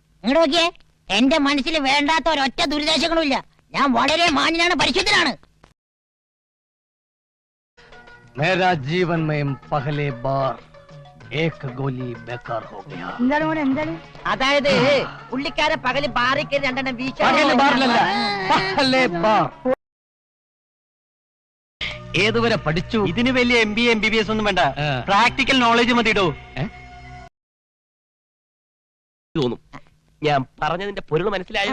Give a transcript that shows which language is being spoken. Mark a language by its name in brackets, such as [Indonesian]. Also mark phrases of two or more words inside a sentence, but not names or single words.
[Malayalam] ഇങ്ങോട്ട് നോക്കിയേ, എന്റെ മനസ്സിൽ വേണ്ടാത്ത ഒരൊറ്റ ദുരിദേശങ്ങളും ഇല്ല. ഞാൻ വളരെ മാന്യനാണ്, പരിശുദ്ധനാണ്. [Hindi] मेरा जीवन में पहले बार एक गोली बेकार हो गया. [Malayalam] എന്താണ് മോനെ, എന്താണ്? അതായത് പുള്ളിക്കാരെ പകല് ബാറിൽ കയറി രണ്ടെണ്ണം പകല് ബാറിലല്ല, [Hindi] पहले बार. [Malayalam] ഏതുവരെ പഠിച്ചു? ഇതിന് വലിയ MBA MBBS ഒന്നും വേണ്ട, [English] practical knowledge [Malayalam] മതിയിടോ. തോന്നും ഞാൻ പറഞ്ഞതിന്റെ പൊരുൾ മനസ്സിലായോ?